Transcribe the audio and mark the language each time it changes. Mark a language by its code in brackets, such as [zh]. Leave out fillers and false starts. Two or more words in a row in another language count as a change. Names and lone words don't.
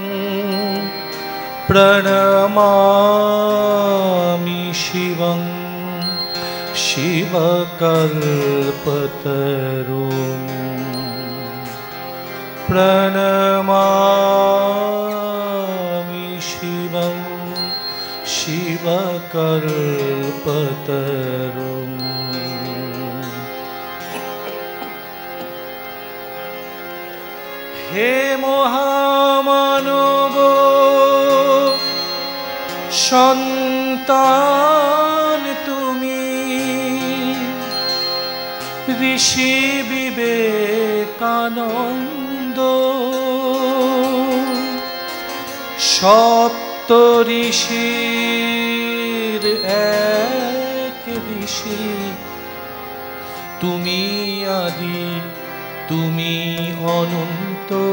[sa] प्रणमामि शिवं शिवकल्पतरुं प्रणमामि शिवं शिवकल्पतरुं। [bn] হে মহামানব সন্তান তুমি, ঋষি বিবেকানন্দ, সপ্ত ঋষির এক ঋষি তুমি, আদি তুমি অনন্ত।